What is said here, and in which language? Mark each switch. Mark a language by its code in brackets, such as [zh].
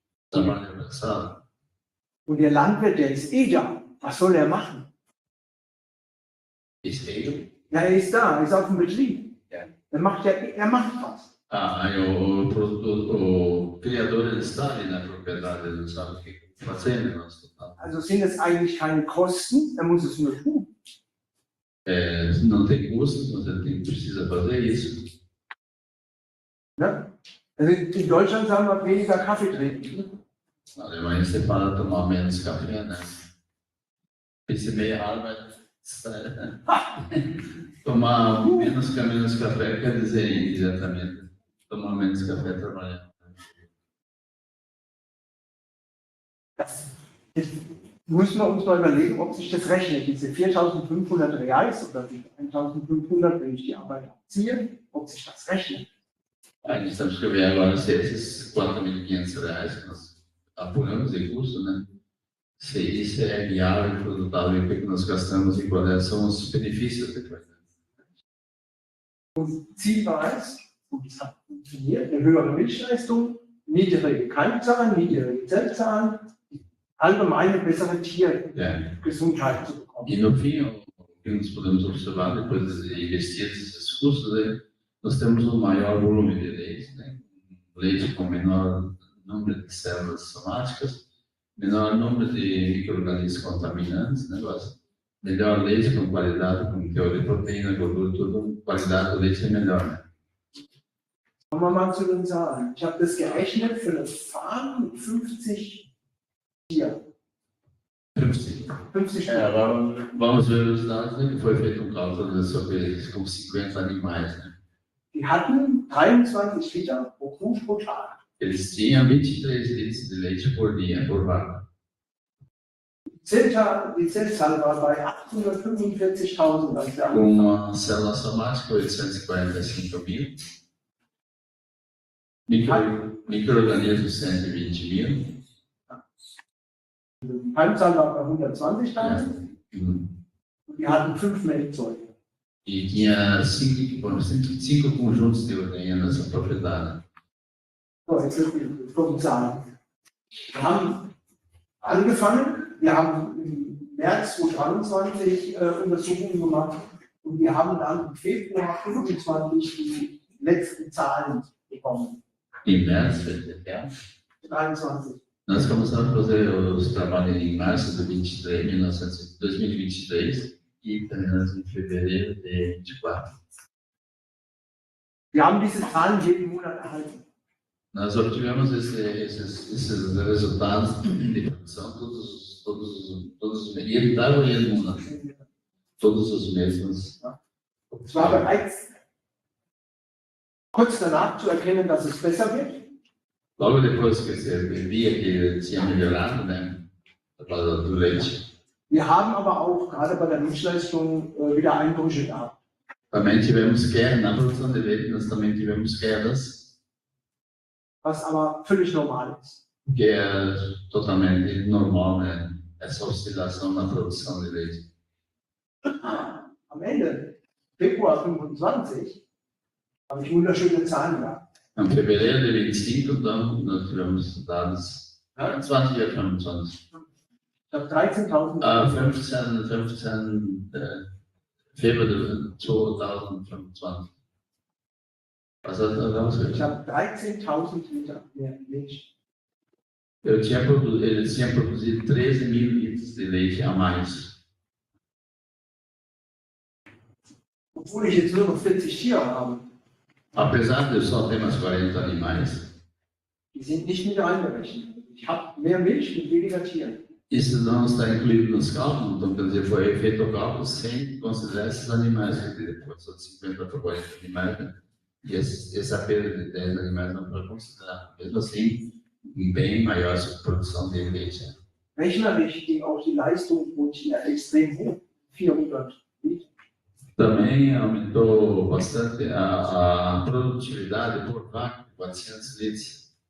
[pt] Trabalho braçal. [de] Und der Landwirt, der ist eh da. Was soll er machen? Ist ele? Ja, er ist da, er ist auf dem Betrieb. Ja. Er macht was. [pt] Aí o criador ele está ali na propriedade, ele não sabe o que está fazendo. [de] Also sind es eigentlich keine Kosten, er muss es nur tun. [pt] Não tem custo, mas ele precisa fazer isso. Ne? [de] Also in Deutschland sagen wir weniger Kaffee trinken. [pt] Na Alemanha você fala tomar menos café, né? [de] Bisschen mehr Arbeit. [pt] Tomar menos café quer dizer indiretamente tomar menos café trabalhar. [de] Jetzt müssen wir uns mal überlegen, ob sich das rechnet, diese 4.500 Reais oder die 1.500, wenn ich die Arbeit abziehe, ob sich das rechnet. [pt] Aí estamos que ver agora se esses 4.500 reais que nós apuramos de custo, né? Se isso é viável, produtável, o que nós gastamos e quais são os benefícios depois. [de] Und Ziel war es, und es hat funktioniert, eine höhere Milchleistung, niedrige Keimzahlen, niedrige Lizenzzahlen, allgemein eine bessere Tiergesundheit zu bekommen. [pt] E no fim, o que nós podemos observar depois de investir esses custos, né? Nós temos um maior volume de leite, né? Leite com menor número de células somáticas, menor número de micro-organismos contaminantes, negócio. Melhor leite com qualidade, com teor de proteína, gordura, tudo, qualidade do leite é melhor, né? [de] Kommen wir mal zu den Zahlen. Ich habe das gerechnet für eine Farm mit 50 Tieren. 50. 50 [pt] Agora vamos ver os dados, né? Que foi feito cálculo sobre com 50 animais, né? [de] Die hatten 23 Liter pro Kuh pro Tag. [pt] Eles tinham 23 litros de leite por dia, por vaca. [de] Die Zellzahl war bei 845.000, als wir [pt] Com uma célula somática, 845 mil. Micro-organismos, 120 mil. [de] haben. Die Keimzahl war bei 120.000 und die hatten 5 Melkzeuge. [pt] E tinha 5 conjuntos de ordenha nessa propriedade. [de] So, jetzt wird die Zahlen. Wir haben angefangen, wir haben im März 2023 Untersuchungen gemacht und wir haben dann im Februar 2025 die letzten Zahlen bekommen. [pt] Em março, 23. nós começamos a fazer os trabalhos em março de 2023 e terminamos em fevereiro de 24. [de] Wir haben diese Zahlen jeden Monat erhalten. [pt] Nós obtivemos esses resultados de produção todos os meses, e davam todos os meses. [de] Es war bereits kurz danach zu erkennen, dass es besser wird. [pt] Logo depois que você via que tinha melhorado, né, do leite. [de] Wir haben aber auch gerade bei der Milchleistung wieder Einbrüche gehabt. [pt] Também tivemos queda na produção de leite, nós também tivemos quedas, [de] Was aber völlig normal ist. [pt] que é totalmente normal, né, essa oscilação na produção de leite. [de] Am Ende, Februar 25, habe ich wunderschöne Zahlen gehabt. [pt] Em fevereiro de 25, então, nós tivemos dados 20 e 25. [de] Ich habe 13.000. 15 Februar 2025. Was hat er rausgekriegt? Ich habe 13.000 Liter mehr Milch. [pt] Eles tinham produzido 13 mil litros de leite a mais. [de] Obwohl ich jetzt nur noch 40 Tiere habe. [pt] Apesar de eu só ter mais 40 animais, [de] Die sind nicht mit einberechnet. Ich habe mehr Milch mit weniger Tieren. [pt] isso não está incluído nos cálculos, então quer dizer, foi feito o cálculo sem considerar esses animais, quer dizer, depois só de 50 para 40 animais, né? E essa perda de 10 animais não foi considerada. Mesmo assim, bem maior a produção de leite. Né? [de] Rechnerisch ging auch die Leistung pro Tier extrem hoch. 400 Liter. [pt] Também aumentou bastante a produtividade por vaca, 400 litros.